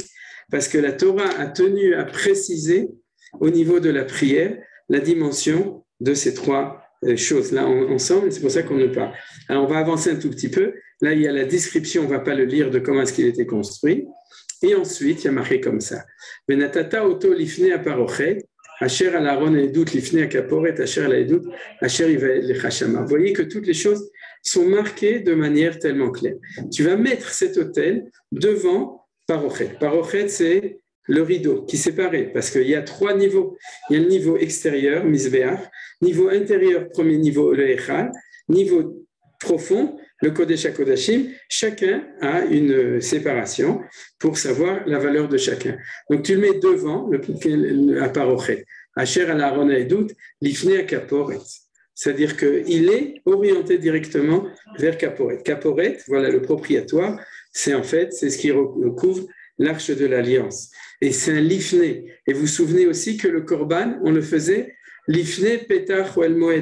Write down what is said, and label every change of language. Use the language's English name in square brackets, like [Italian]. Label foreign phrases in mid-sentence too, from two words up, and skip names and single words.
[French] Parce que la Torah a tenu à préciser au niveau de la prière la dimension de ces trois choses-là ensemble, et c'est pour ça qu'on en parle. Alors on va avancer un tout petit peu. Là, il y a la description, on ne va pas le lire, de comment est-ce qu'il était construit. Et ensuite, il y a marqué comme ça. [Hebrew] ונתתה אתו לפני הפרכת, אשר על ארון עדת לפני הכפרת, אשר על עדת, אשר אועד לך שמה. [French] Vous voyez que toutes les choses sont marquées de manière tellement claire. Tu vas mettre cet autel devant Parochet. Parochet, c'est le rideau qui séparait, parce qu'il y a 3 niveaux. Il y a le niveau extérieur, Misbéach, niveau intérieur, premier niveau, le Echal, niveau profond, le Kodesh HaKodashim. Chacun a une séparation pour savoir la valeur de chacun. Donc tu le mets devant, à Parochet. [Hebrew] אשר על ארון העדת, לפני הכפרת. [French] C'est-à-dire qu'il est orienté directement vers Kaporet. Kaporet, voilà le propriétaire, c'est ce qui recouvre l'arche de l'alliance. Et c'est un lifné. Et vous vous souvenez aussi que le korban, on le faisait [Hebrew] לפני פתח אהל מועד.